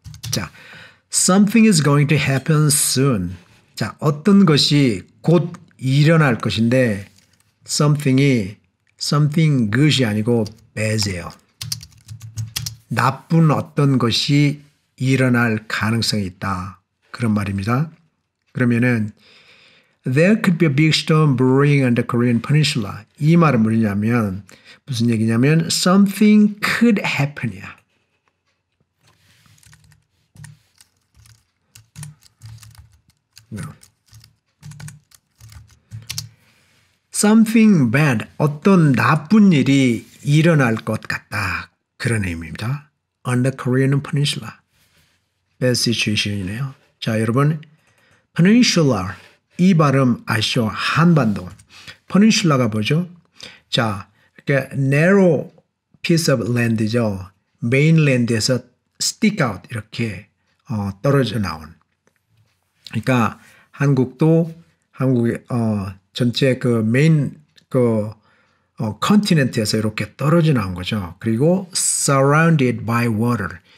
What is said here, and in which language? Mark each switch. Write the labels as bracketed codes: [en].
[en] 자, something is going to happen soon. [ko] 자, 어떤 것이 곧 일어날 것인데 [en] something good [ko] 이 아니고 bad이에요. 나쁜 어떤 것이 일어날 가능성이 있다. 그런 말입니다. 그러면은 [en] There could be a big storm brewing on the Korean peninsula. [ko] 이 말은 뭐냐면 무슨 얘기냐면 [en] something could happen [ko] 이야. [en] No. Something bad, [ko] 어떤 나쁜 일이 일어날 것 같다. 그런 의미입니다. [en] On the Korean peninsula. Bad situation [ko] 이네요. 자, 여러분 peninsula 이 발음 아시죠? 한반도. peninsula가 뭐죠? 자, 이렇게 [en] narrow piece of land죠. [ko] mainland에서 [en] stick out [ko] 이렇게 떨어져 나온. 그러니까 한국도 한국의 전체 그 메인 그 컨티넨트에서 이렇게 떨어져 나온 거죠. [en] 그리고 surrounded by water.